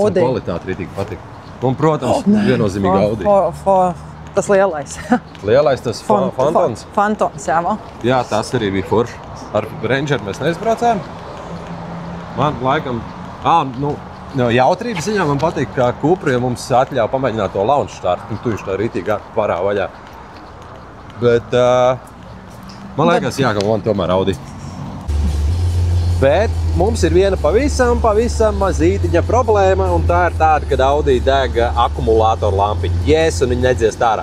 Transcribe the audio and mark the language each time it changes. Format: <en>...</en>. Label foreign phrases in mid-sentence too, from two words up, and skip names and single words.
<lv>Komforts un kvalitāte rītīgi patīk. Un, protams, viennozīmīgi Audi. Tas lielais. Lielais tas Fantons. Fantons, jā, vēl. Jā, tas arī bija forši. Ar Rangeru mēs neizbraucējām. Man laikam, jautrības ziņā man patīk, ka Cupra, ja mums atļauj pamēģināt to</lv> <en>launch start,</en> <lv>un tu viņš tā rītīgi parā vaļā. Bet man liekas, jā, ka man tomēr Audi. Bet mums ir viena pavisam mazītiņa problēma, un tā ir tāda, kad Audi deg akumulātoru lampiņu. Yes, un viņi nedziest ārā.</lv>